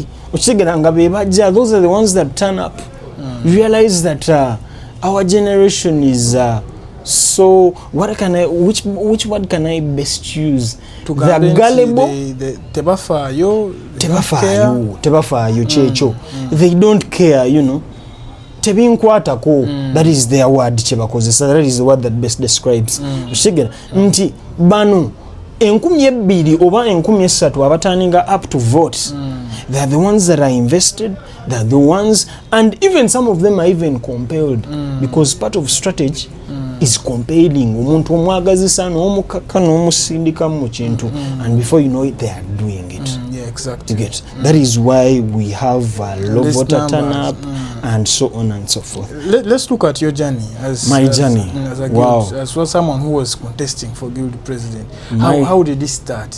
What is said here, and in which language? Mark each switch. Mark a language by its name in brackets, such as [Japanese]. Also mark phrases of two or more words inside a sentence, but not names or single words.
[English] Those are the ones that turn up. Realize that our generation is so which word can I best use? They are gullible. [Ganda] Tebafayo checho. [English] They don't care, Tebinkwatako. That is their word chebakoze. So that is the word that best describes. [Ganda] Nti banu enkumi ebbiri oba enkumi esatu abaturninga [English] up to vote. They are the ones that are invested. They are the ones, and even some of them are even compelled, because part of strategy is compelling. [Ganda] Omuntu omwagazisa n'omukaka n'omusindika mu kintu, [English] and before you know it, they are doing it. Exactly. You get. That is why we have low voter turn-up and so on and so forth. Let's look at your journey. As a guild, as well, someone who was contesting for guild president. How did it start?